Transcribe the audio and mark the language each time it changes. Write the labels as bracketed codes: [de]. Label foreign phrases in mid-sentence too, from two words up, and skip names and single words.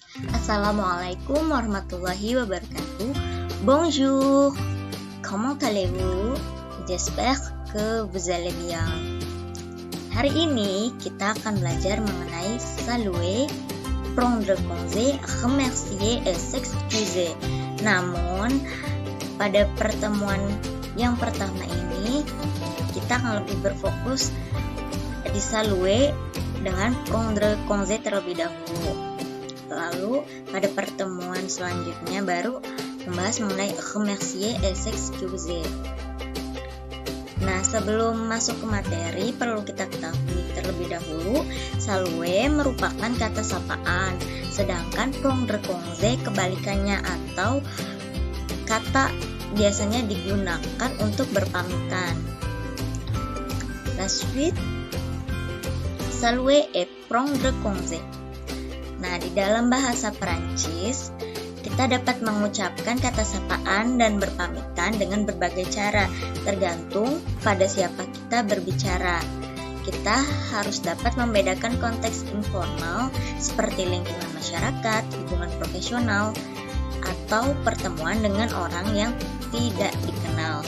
[ar] Assalamualaikum warahmatullahi wabarakatuh. [fr] Bonjour, comment allez-vous? J'espère que vous allez bien. [id] Hari ini kita akan belajar mengenai [fr] saluer, prendre congé, remercier, et s'excuser. [id] Namun, pada pertemuan yang pertama ini, kita akan lebih berfokus di saluer dengan [fr] prendre congé [id] terlebih dahulu. Lalu pada pertemuan selanjutnya baru membahas mengenai [fr] remercier et s'excuser. [id] Nah, sebelum masuk ke materi, perlu kita ketahui terlebih dahulu, saluer merupakan kata sapaan, sedangkan [fr] prendre congé [id] kebalikannya atau kata biasanya digunakan untuk berpamitan. [fr] La suite, saluer et prendre congé. [id] Nah, di dalam bahasa Perancis, kita dapat mengucapkan kata sapaan dan berpamitan dengan berbagai cara, tergantung pada siapa kita berbicara. Kita harus dapat membedakan konteks informal seperti lingkungan masyarakat, hubungan profesional, atau pertemuan dengan orang yang tidak dikenal.